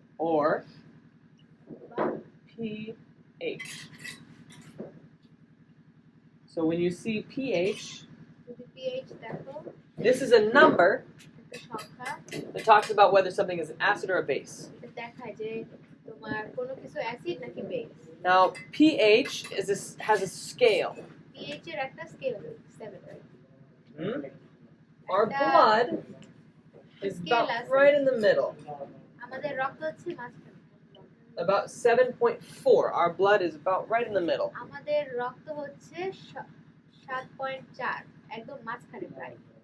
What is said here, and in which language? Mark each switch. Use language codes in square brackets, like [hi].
[en] or [bn] বা [en] pH. So when you see pH, [bn] যদি pH দেখো [en] this is a number [bn] একটা সংখ্যা [en] that talks about whether something is an acid or a base. [bn] এটা দেখায় যে তোমার কোনো কিছু অ্যাসিড নাকি base [en] Now pH has a scale. [bn] pH এর একটা scale 7 right Hmm? [en] Our blood is about right in the middle, [bn] আমাদের রক্ত হচ্ছে মাঝখানে [en] about 7.4. Our blood is about right in the middle. [bn] আমাদের রক্ত হচ্ছে 7.4 একদম মাঝখানে প্রায়